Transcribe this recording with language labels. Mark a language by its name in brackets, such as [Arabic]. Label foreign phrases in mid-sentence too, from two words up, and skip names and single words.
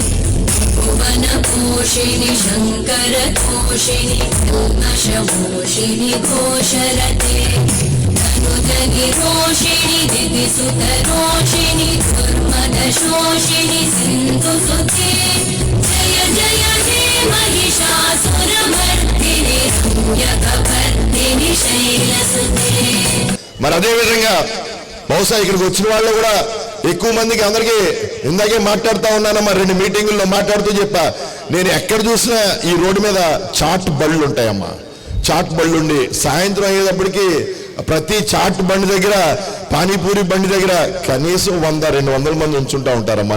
[Sanskrit] भुवनपोषिणि शङ्करतोषिणि कल्मषमोषिणि घोषरते धनुजनिरोषिणि दिदिसुतरोषिणि दुर्मदशोषिणि सिन्धुसुते जय जय हे महिषासुरमर्दिनि रम्यकपर्दिनि शैलसुते. [Telugu] మరి అదేవిధంగా బహుశా ఇక్కడికి వచ్చిన వాళ్ళు కూడా ఎక్కువ మందికి అందరికీ ఇందాకే మాట్లాడుతూ ఉన్నానమ్మా, 2 మీటింగుల్లో మాట్లాడుతూ చెప్పా, నేను ఎక్కడ చూసినా ఈ రోడ్డు మీద చాట్ బళ్ళు ఉంటాయమ్మా. చాట్ బళ్ళు ఉండి సాయంత్రం అయ్యేటప్పటికి ప్రతి చాట్ బండి దగ్గర, పానీపూరి బండి దగ్గర కనీసం 100-200 మంది ఉంచుంటా ఉంటారమ్మా.